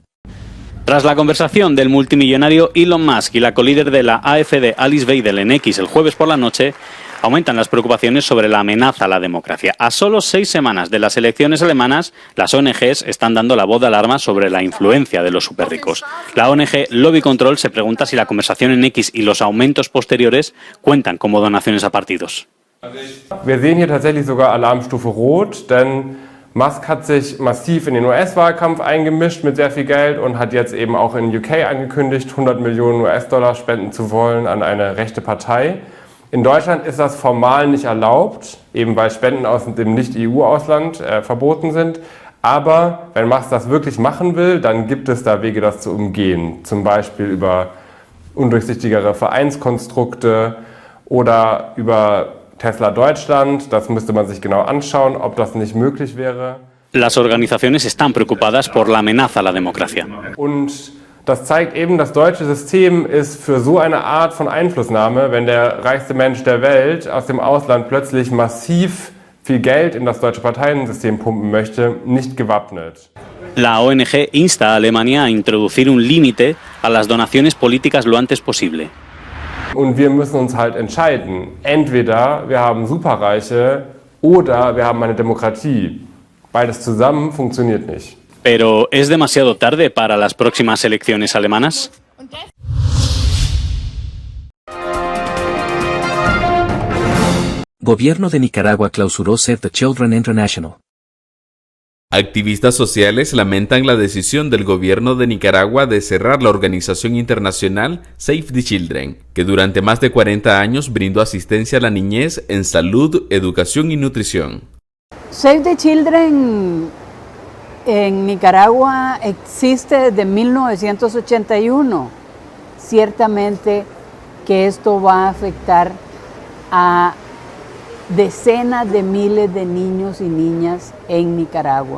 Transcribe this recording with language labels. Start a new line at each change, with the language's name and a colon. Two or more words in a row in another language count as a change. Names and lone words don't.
Spanish: Tras la conversación del multimillonario Elon Musk y la colíder de la AfD Alice Weidel en X el jueves por la noche, aumentan las preocupaciones sobre la amenaza a la democracia. A solo 6 semanas de las elecciones alemanas, las ONGs están dando la voz de alarma sobre la influencia de los superricos. La ONG Lobby Control se pregunta si la conversación en X y los aumentos posteriores cuentan como donaciones a partidos.
German: Wir sehen hier tatsächlich sogar Alarmstufe Rot, denn Musk hat sich massiv in den US-Wahlkampf eingemischt mit sehr viel Geld und hat jetzt eben auch in UK angekündigt, 100 Millionen US-Dollar spenden zu wollen an eine rechte Partei. In Deutschland ist das formal nicht erlaubt, eben weil Spenden aus dem Nicht-EU-Ausland verboten sind. Aber wenn Musk das wirklich machen will, dann gibt es da Wege, das zu umgehen. Zum Beispiel über undurchsichtigere Vereinskonstrukte oder über Tesla Deutschland, das müsste man sich genau anschauen, ob das nicht möglich wäre.
Spanish: Las organizaciones están preocupadas por la amenaza a la democracia.
German: Und das zeigt eben, das deutsche System ist für so eine Art von Einflussnahme, wenn der reichste Mensch der Welt aus dem Ausland plötzlich massiv viel Geld in das deutsche Parteiensystem pumpen möchte, nicht gewappnet.
Spanish: La ONG insta a Alemania a introducir un límite a las donaciones políticas lo antes posible.
German: Und wir müssen uns halt entscheiden. Entweder wir haben Superreiche oder wir haben eine Demokratie. Beides zusammen funktioniert nicht.
Spanish: Pero ¿es demasiado tarde para las próximas elecciones alemanas? Gobierno de Nicaragua clausuró Save the Children International. Activistas sociales lamentan la decisión del gobierno de Nicaragua de cerrar la organización internacional Save the Children, que durante más de 40 años brindó asistencia a la niñez en salud, educación y nutrición. Save the Children en Nicaragua existe desde 1981. Ciertamente que esto va a afectar a decenas de miles de niños y niñas en Nicaragua.